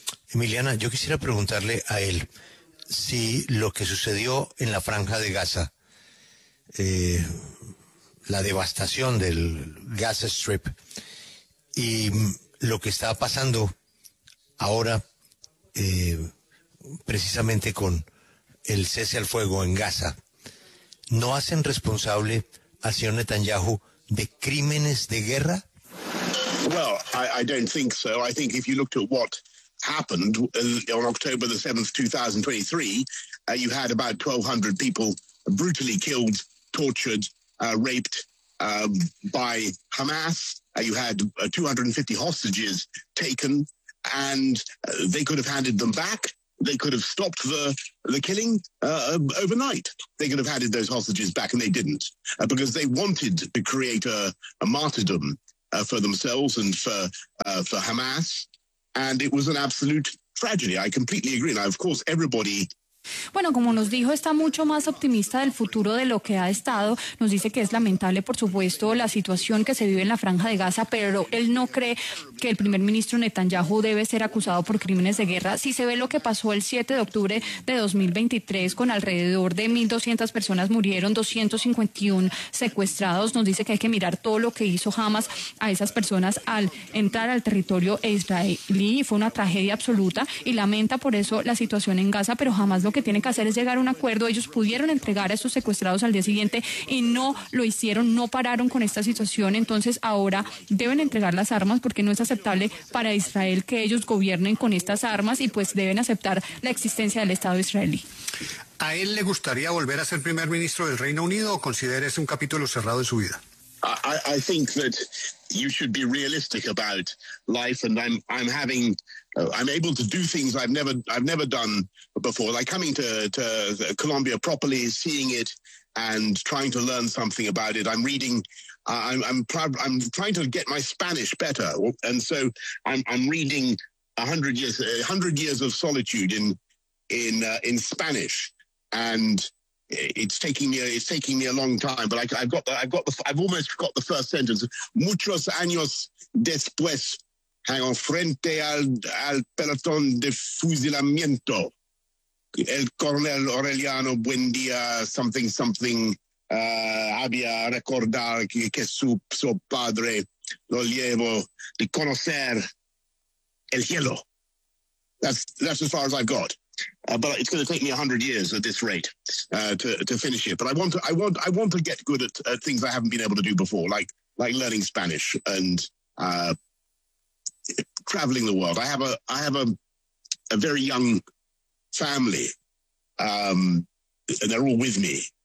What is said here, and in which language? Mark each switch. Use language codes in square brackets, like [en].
[es] Emiliana, yo quisiera preguntarle a él si lo que sucedió en la franja de Gaza, la devastación del Gaza Strip y lo que está pasando ahora precisamente con el cese al fuego en Gaza, ¿no hacen responsable al señor Netanyahu de crímenes de guerra? [en] Well, I don't think so. I think if you looked at what happened on October the 7th, 2023, you had about 1,200 people brutally killed, tortured, raped by Hamas. You had 250 hostages taken, and they could have handed them back. They could have stopped the killing overnight. They could have handed those hostages back, and they didn't, because they wanted to create a martyrdom for themselves and for Hamas, and it was an absolute tragedy. I completely agree. Now, of course, everybody. [es] Bueno, como nos dijo, está mucho más optimista del futuro de lo que ha estado. Nos dice que es lamentable, por supuesto, la situación que se vive en la franja de Gaza, pero él no cree que el primer ministro Netanyahu debe ser acusado por crímenes de guerra. Si se ve lo que pasó el 7 de octubre de 2023, con alrededor de 1.200 personas murieron, 251 secuestrados, nos dice que hay que mirar todo lo que hizo Hamas a esas personas al entrar al territorio israelí. Fue una tragedia absoluta y lamenta por eso la situación en Gaza, pero Hamas lo que tiene que hacer es llegar a un acuerdo. Ellos pudieron entregar a estos secuestrados al día siguiente y no lo hicieron, no pararon con esta situación. Entonces ahora deben entregar las armas, porque no es aceptable para Israel que ellos gobiernen con estas armas, y pues deben aceptar la existencia del Estado israelí. ¿A él le gustaría volver a ser primer ministro del Reino Unido o considera ese un capítulo cerrado de su vida? [en] I think that you should be realistic about life, and I'm able to do things I've never done before, like coming to Colombia properly, seeing it, and trying to learn something about it. I'm trying to get my Spanish better, and so I'm reading 100 years of solitude in Spanish, and it's taking me a long time, but I've almost got the first sentence. [es] Muchos años después. [en] Hang on, [es] frente al pelotón de fusilamiento, el coronel Aureliano Buendía, [en] something, something, [es] había recordar que su padre lo llevó de conocer el cielo. [en] That's as far as I've got. But it's going to take me 100 years at this rate to finish it. But I want to get good at things I haven't been able to do before, like learning Spanish and traveling the world. I have a very young family, and they're all with me.